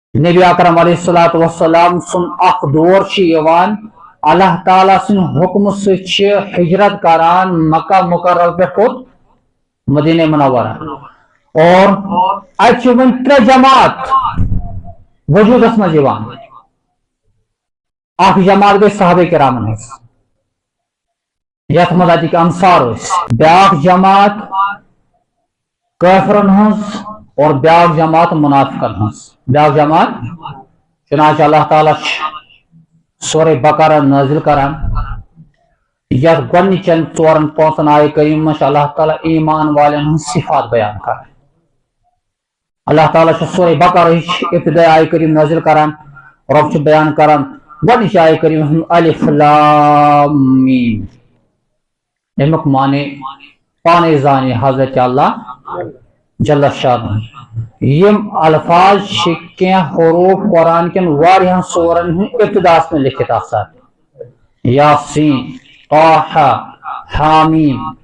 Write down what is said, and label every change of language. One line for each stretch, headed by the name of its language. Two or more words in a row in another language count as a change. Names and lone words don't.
Kashmiri: نبی اکرم
Arabic: علیہ الصلوۃ والسلام
Kashmiri: سن اخ دور یوان اللہ تعالیٰ سن حکم سے ہجرت کران مکہ مکرمہ پہ مدینہ منورہ اور اتھ ون ترے جماعت وجودس مز اخ جماعت گئی صحابہ کرامن ہز یتھ مز اتک انصار بیاکھ جماعت کافرن ہز اور بیاکھ جماعت منافقن ہز بیاکھ جماعت چنانچہ اللہ تعالیٰ سورہ بقرہ نازل کران یتھ گۄڈنِچن ژورن پانٛژن آیہِ کریم منٛز اللہ تعالیٰ ایمان والن ہٕنٛز صفات بیان کران اللہ تعالیٰ سورہ بقرہٕچ ابتدائی آیہِ کریم نازل کران رب چھُ بیان کران گۄڈنِچ آیہِ کریم
Arabic: الف لام میم
Kashmiri: امیُک معنی پانے زانہِ حضرت اللہ
Arabic: جل شانہ
Kashmiri: یم الفاظ چھِ کینٛہہ حروف قرآن کٮ۪ن واریاہن سورن ہٕنٛدۍ ابتداس منٛز لیکھِتھ آسان یاسین طٰہٰ حامیم